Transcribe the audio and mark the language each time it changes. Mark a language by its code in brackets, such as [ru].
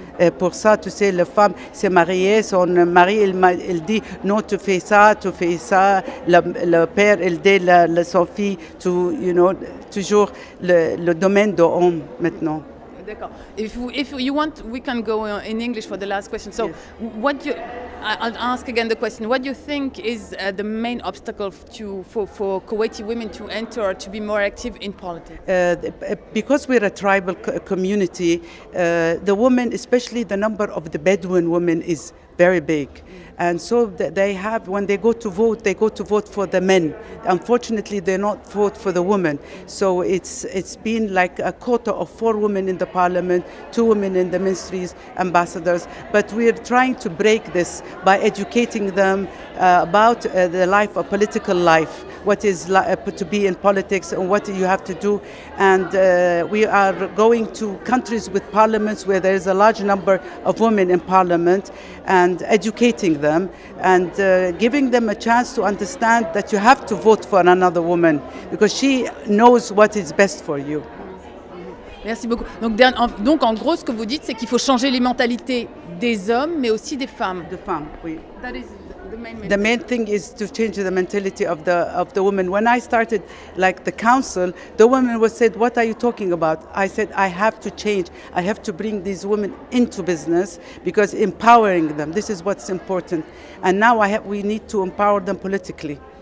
[fr] Et pour ça, tu sais, la femme s'est mariée, son mari, il dit non, tu fais ça, le père, il dit sa fille, toujours le domaine de l'homme maintenant. D'accord. [en] If you want, we can go in English for the last question. So, I'll ask again the question. What do you think is the main obstacle for Kuwaiti women to enter or to be more active in politics? Because we're a tribal community, the women, especially the number of the Bedouin women, is very big. And so they have, when they go to vote for the men. Unfortunately, they not vote for the women. So it's been like a quota of 4 women in the parliament, 2 women in the ministries, ambassadors. But we're trying to break this by educating them about the life, a political life, what is to be in politics and what you have to do. And we are going to countries with parliaments where there is a large number of women in parliament and educating them and giving them a chance to understand that you have to vote for another woman because she knows what is best for you. [fr] Merci beaucoup. Donc en gros, ce que vous dites, c'est qu'il faut changer les mentalités des hommes, mais aussi des femmes. Des femmes, oui. [en] That is the main message. The main thing is to change the mentality of the women. When I started like the council, the women would say, "What are you talking about?" I said, "I have to change. I have to bring these women into business because empowering them, this is what's important. And now we need to empower them politically."